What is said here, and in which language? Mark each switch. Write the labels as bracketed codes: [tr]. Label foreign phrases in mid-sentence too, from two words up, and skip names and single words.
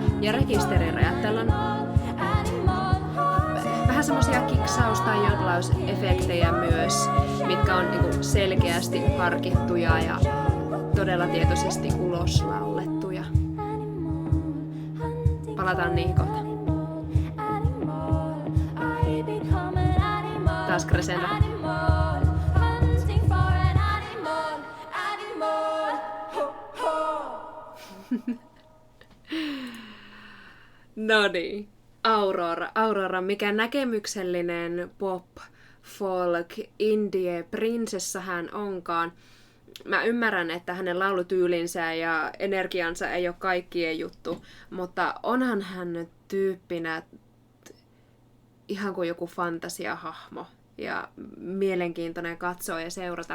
[fi] Ja rekisterirajat, täällä on vähän semmosia kiksaus- tai jodlausefektejä myös, mitkä on niinku selkeästi harkittuja ja todella tietoisesti uloslaulettuja. Palataan niihin kohta. taas crescendo. [en] Animal, hunting for an animal, animal. Ho, ho. [fi] No niin. Aurora, mikä näkemyksellinen pop, folk, indie, prinsessa hän onkaan. Mä ymmärrän, että hänen laulutyylinsä ja energiansa ei ole kaikkien juttu, mutta onhan hän nyt tyyppinä ihan kuin joku fantasiahahmo ja mielenkiintoinen katsoa ja seurata.